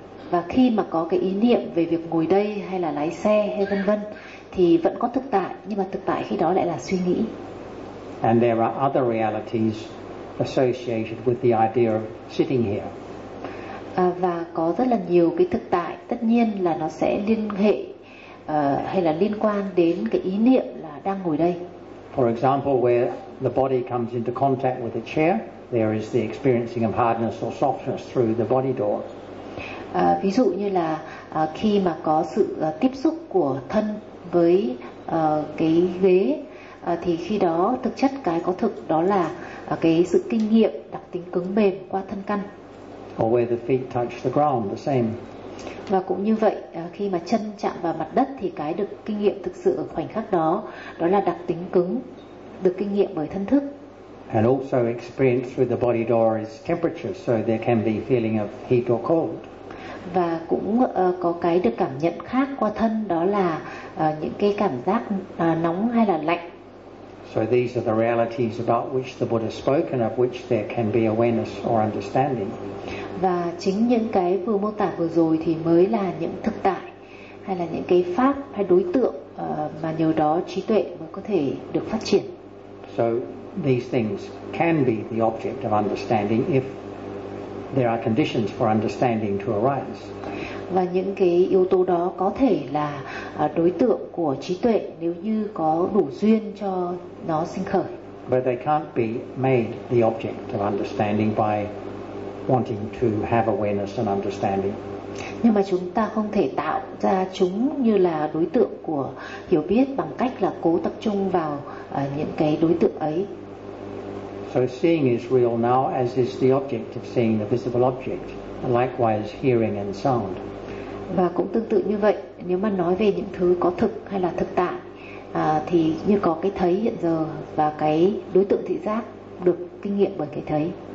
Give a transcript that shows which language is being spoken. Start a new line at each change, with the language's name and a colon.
Vietnamese: Và khi mà có cái ý niệm về việc ngồi đây hay là lái xe hay vân vân thì vẫn có thực tại, nhưng mà thực tại khi đó lại là suy nghĩ.
English: And there are other realities associated with the idea of sitting here.
Vietnamese: Và có rất là nhiều cái thực tại, tất nhiên là nó sẽ liên hệ hay là liên quan đến cái ý niệm là đang ngồi đây.
English: For example, where the body comes into contact with a chair, there is the experiencing of hardness or softness through the body door.
Vietnamese: Ví dụ như là khi mà có sự tiếp xúc của thân với cái ghế, thì khi đó thực chất cái có thực đó là cái sự kinh nghiệm đặc tính cứng mềm qua thân căn.
English: Or where the feet touch the ground, the same.
Vietnamese: Và cũng như vậy, khi mà chân chạm vào mặt đất thì cái được kinh nghiệm thực sự ở khoảnh khắc đó, đó là đặc tính cứng được kinh nghiệm bởi thân thức.
English: And also experience through the body door is temperature, so there can be feeling of heat or cold.
Vietnamese: Và cũng có cái được cảm nhận khác qua thân, đó là những cái cảm giác nóng hay là lạnh.
English: So these are the realities about which the Buddha spoke and of which there can be awareness or understanding.
Vietnamese: Và chính những cái vừa mô tả vừa rồi thì mới là những thực tại hay là những cái pháp hay đối tượng mà nhờ đó trí tuệ mới có thể được phát triển.
English: So these things can be the object of understanding if there are conditions for understanding to arise.
Vietnamese: Và những cái yếu tố đó có thể là đối tượng của trí tuệ nếu như có đủ duyên cho nó sinh khởi.
English: But they can't be made the object of understanding by wanting to have awareness and understanding.
Vietnamese: Nhưng mà chúng ta không thể tạo ra chúng như là đối tượng của hiểu biết bằng cách là cố tập trung vào những cái đối tượng ấy.
English: So seeing is real now, as is the object of seeing, the visible object. Likewise, hearing and sound.
Vietnamese: Và cũng tương tự như vậy, nếu mà nói về những thứ có thực hay là thực tại, thì như có cái thấy hiện giờ và cái đối tượng thị giác được kinh nghiệm bởi cái thấy.